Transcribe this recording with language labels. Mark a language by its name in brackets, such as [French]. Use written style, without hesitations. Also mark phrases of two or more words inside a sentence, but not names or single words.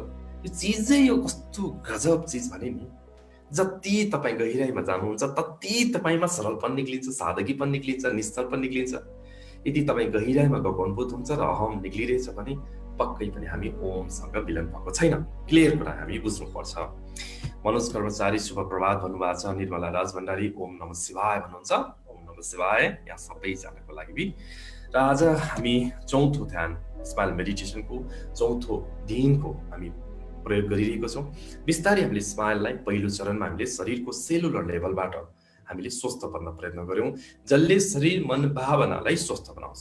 [Nepali] यो चिजै यो कस्तो गजब चिज भने नि, जति तपाईँ गहिराइमा जानुहुन्छ तति तपाईँमा सरलपन निक्लिन्छ, सादगीपन निक्लिन्छ, निश्चलपन निक्लिन्छ। यदि तपाईँ गहिराइमा गएको अनुभूत हुन्छ र अहम निक्लिरहेछ भने पक्कै पनि हामी ओमसँग मिलन भएको छैन। क्लियर कुरा हामी बुझ्नुपर्छ। मनोज कर्मचारी शुभ प्रभात भन्नुभएको छ। निर्मला राज भण्डारी [Sanskrit] ओम नमः शिवाय [Nepali] भन्नुहुन्छ, [Sanskrit] ओम नमः शिवाय [Nepali] यहाँ सबैजनाको लागि। र आज हामी चौथो ध्यान [English] smile meditationको [Nepali] चौथो दिनको हामी प्रयोग गरिरहेको छौँ। बिस्तारै हामीले स्माइललाई पहिलो चरणमा हामीले शरीरको [English] cellular levelबाट [Nepali] हामीले स्वस्थ बन्न प्रयत्न गऱ्यौँ, जसले शरीर मन भावनालाई स्वस्थ बनाउँछ।